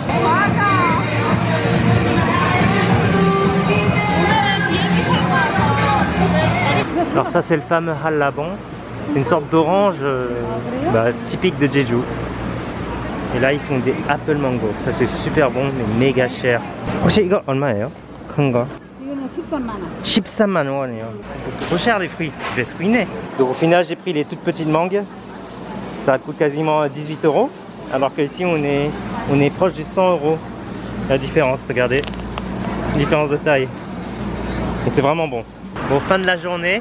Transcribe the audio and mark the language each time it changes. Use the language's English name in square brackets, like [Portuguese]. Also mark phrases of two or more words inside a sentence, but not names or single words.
[French] Alors ça c'est le fameux hallabon, c'est une sorte d'orange typique de Jeju. Et là ils font des [English] apple mango. [French] Ça c'est super bon mais méga cher. [Korean] 혹시 이거 얼마예요? 큰 거? 이거는 13만 원. 13만 원이요. [French] Trop cher les fruits, je vais être ruiné. Donc au final j'ai pris les toutes petites mangues. Ça coûte quasiment 18 €. Alors qu'ici on est proche du 100 €. La différence, regardez. Différence de taille. Et c'est vraiment bon. Bon, fin de la journée.